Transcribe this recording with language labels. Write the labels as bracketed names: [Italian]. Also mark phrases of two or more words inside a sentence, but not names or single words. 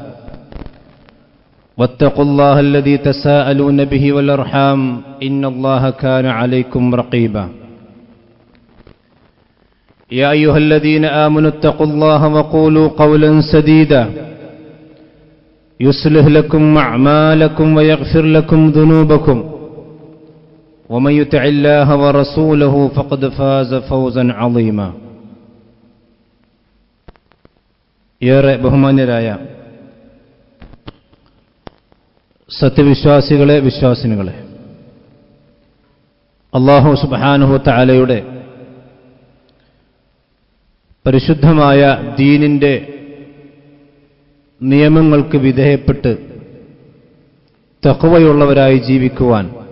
[Arabic] واتقوا الله الذي تساءلون به والأرحام إن الله كان عليكم رقيبا يا أيها الذين آمنوا اتقوا الله وقولوا قولا سديدا يصلح لكم أعمالكم ويغفر لكم ذنوبكم ومن يطع الله ورسوله فقد فاز فوزا عظيما [Malayalam] ഏറെ ബഹുമാന്യരായ സത്യവിശ്വാസികളെ വിശ്വാസിനികളെ, [Arabic] الله سبحانه تعالى [Malayalam] പരിശുദ്ധമായ ദീനിന്റെ നിയമങ്ങൾക്ക് വിധേയപ്പെട്ട് തഖ്വയുള്ളവരായി ജീവിക്കുവാൻ